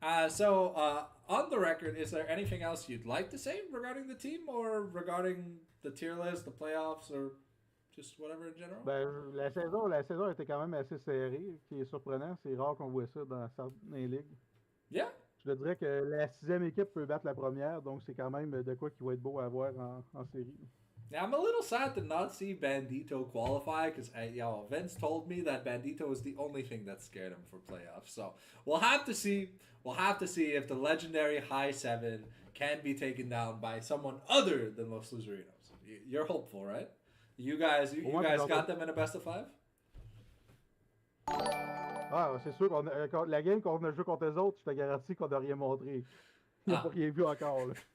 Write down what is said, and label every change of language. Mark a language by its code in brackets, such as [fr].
[en] So on the record, is there anything else you'd like to say regarding the team or regarding the tier list, the playoffs, or just whatever in general? [fr] Ben, la saison était quand même assez serrée, qui est surprenant. C'est rare qu'on voit ça dans certaines ligues. [en] Yeah. [fr] Je te dirais que la 6e équipe peut battre la première, donc c'est quand même de quoi qui va être beau à voir en série. [en] Yeah, I'm a little sad to not see Bandito qualify because Vince told me that Bandito was the only thing that scared him for playoffs. So we'll have to see. We'll have to see if the legendary High Seven can be taken down by someone other than Los Luzerinos. You're hopeful, right? You guys got them in a best of 5? [fr] Ah, c'est sûr la game qu'on a joué contre les autres, je te garantis qu'on n'a rien montré. Il n'y a pas rien vu encore. Là.